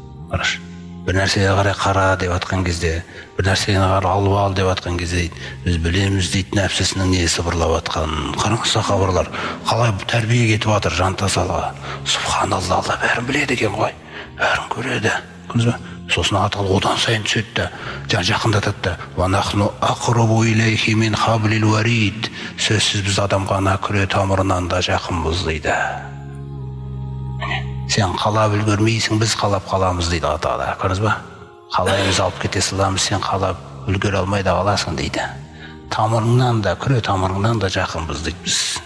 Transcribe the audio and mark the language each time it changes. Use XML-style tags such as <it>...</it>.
<kk>Қараш, бір нәрсеге қарай қара деп жатқан кезде, бір нәрсеге қарай алып ал деп жатқан кезде дейді, біз білеміз дейді нәпсісінің не сыбырлап жатқанын. Қараңыз, сахабалар қалай тәрбие кетіп жатыр жан тазалығы. Субханалла, Алла бәрін біледі екен ғой, бәрін көреді. Сосын атал одан сайын түседі, жақындатады да.</kk> <ar>«Ва нахну ақрабу илейхи мин хаблил варид».</ar> <kk>Сөзсіз біз адамға ана күре тамырынан да жақынбыз дейді. Сен қалап үлгермейсің, біз қалап қаламыз дейді Алла Тағала. Көрдіңіз ба? Қалаймыз алып кете саламыз, сен қалап үлгере алмай да қаласың дейді. Тамырыңнан да, күре тамырыңнан да жақынбыз дейді біз.</kk>